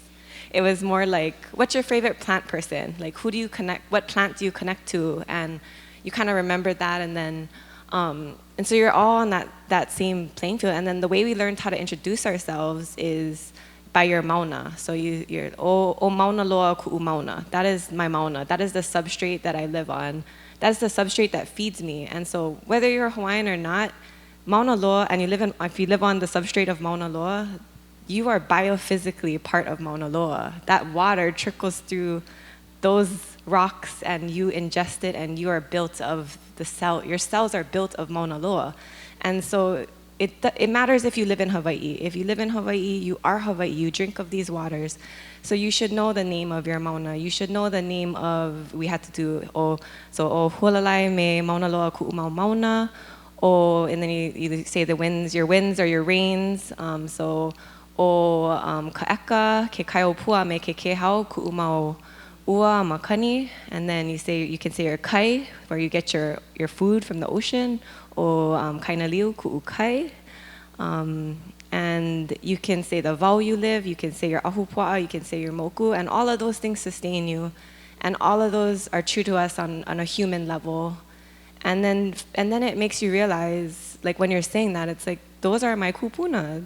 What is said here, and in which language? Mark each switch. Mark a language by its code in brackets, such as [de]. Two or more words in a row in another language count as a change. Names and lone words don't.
[en] It was more like, what's your favorite plant person? Like who do you connect, what plant do you connect to? And you kind of remember that, and then, and so you're all on that same playing field. And then the way we learned how to introduce ourselves is by your mauna. So you're, [haw] o mauna loa ku'u mauna. [en] That is my mauna. That is the substrate that I live on. That's the substrate that feeds me. And so whether you're Hawaiian or not, Mauna Loa, and if you live on the substrate of Mauna Loa, you are biophysically part of Mauna Loa. That water trickles through those rocks and you ingest it, and you are built of the cell. Your cells are built of Mauna Loa. And so it matters if you live in Hawaii. If you live in Hawaii, you are Hawaii. You drink of these waters. So you should know the name of your mauna. You should know the name of, we had to do, [haw] o hualalai me mauna loa ku'u mau mauna, [en] and then you say the winds, your winds or your rains. [haw] So ka'eka, ke kaiopua me ke kehau ku'u mau ua makani. [en] And then you can say your kai, where you get your food from the ocean, [haw] o kainaliu ku'u kai. [en] And you can say the vau you live, you can say your ahupua'a, you can say your moku, and all of those things sustain you. And all of those are true to us on a human level. And then it makes you realize, like when you're saying that, it's like those are my kupuna.